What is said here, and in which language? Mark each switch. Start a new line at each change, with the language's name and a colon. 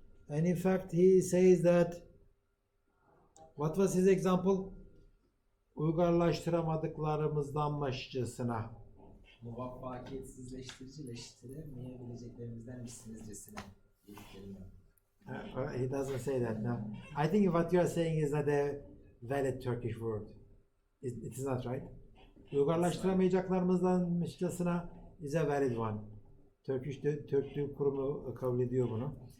English: And in fact, he says that, what was his example?
Turkish: Uygarlaştıramadıklarımızdanmışçasına. Muvaffakiyetsizleştiricileştiremeyebileceklerimizden dediklerimi.
English: He doesn't say that, no. I think what you are saying is not a valid Turkish word. It is not right. Uygarlaştıramayacaklarımızdanmışçasına is a valid one.
Turkish: Turkish Türk Dil Kurumu kabul ediyor bunu.